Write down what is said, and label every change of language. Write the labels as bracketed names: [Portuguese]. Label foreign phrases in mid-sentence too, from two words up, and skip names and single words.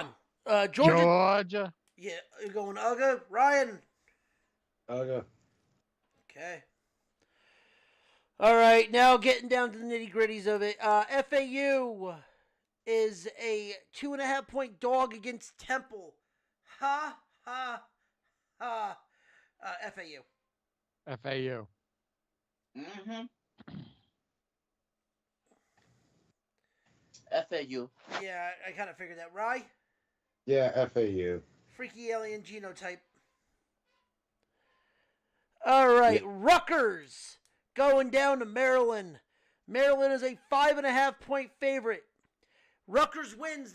[English] Georgia. Yeah, you're going Uga. Ryan. Okay. Okay. All right, now getting down to the nitty gritties of it. FAU is a 2.5-point dog against Temple. Ha ha ha. FAU. FAU. Mm-hmm. FAU. Yeah, I kind of figured that. Rye? Yeah, FAU. Freaky alien genotype. All right, Yeah. Rutgers going down to Maryland. Maryland is a 5.5-point favorite. Rutgers wins.